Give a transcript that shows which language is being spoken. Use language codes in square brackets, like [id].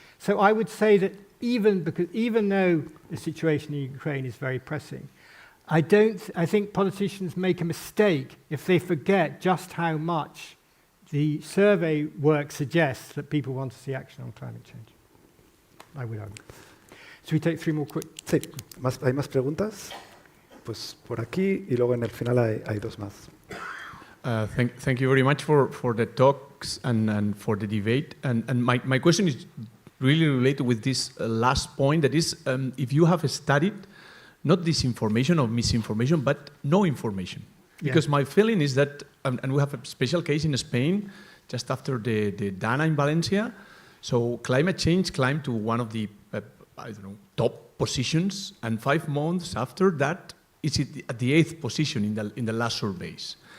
[en] So I would say that even though the situation in Ukraine is very pressing, I think politicians make a mistake if they forget just how much the survey work suggests that people want to see action on climate change. I would argue. Should we take 3 more quick? [es] Sí, ¿hay más preguntas? Pues por aquí y luego en el final hay 2 más. [en] Thank you very much for the talks and for the debate. And my question is really related with this last point, that is, if you have studied not disinformation or misinformation, but no information. Because my feeling is that, and we have a special case in Spain, just after the Dana in Valencia, so climate change climbed to one of the, top positions, and 5 months after that, it's at the 8th position in the last surveys.